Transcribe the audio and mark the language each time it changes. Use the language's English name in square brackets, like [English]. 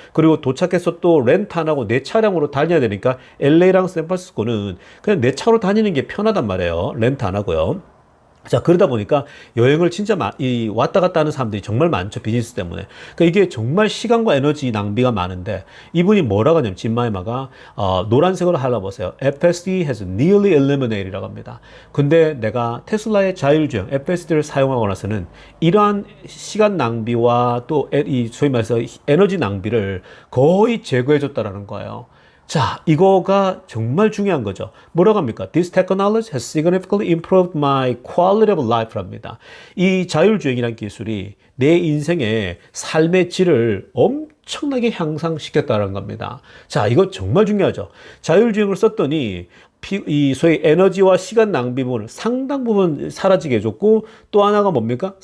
[Korean] 그리고 도착해서 또 렌트 안 하고 내 차량으로 다녀야 되니까 LA랑 샌프란시스코는 그냥 내 차로 다니는 게 편하단 말이에요. 렌트 안 하고요. 자, 그러다 보니까 여행을 진짜 왔다 갔다 하는 사람들이 정말 많죠. 비즈니스 때문에. 그러니까 이게 정말 시간과 에너지 낭비가 많은데 이분이 뭐라고 하냐면 진마이마가 노란색으로 할라보세요. [English] FSD has nearly eliminated [Korean] 이라고 합니다. 근데 내가 테슬라의 자율주행 FSD를 사용하고 나서는 이러한 시간 낭비와 또 이 소위 말해서 에너지 낭비를 거의 제거해줬다라는 거예요. 자, 이거가 정말 중요한 거죠. 뭐라고 합니까? [English] This technology has significantly improved my quality of life [Korean] 랍니다. 이 자율주행이라는 기술이 내 인생의 삶의 질을 엄청나게 향상시켰다는 겁니다. 자, 이거 정말 중요하죠. 자율주행을 썼더니 이 소위 에너지와 시간 낭비 부분을 상당 부분 사라지게 해줬고 또 하나가 뭡니까?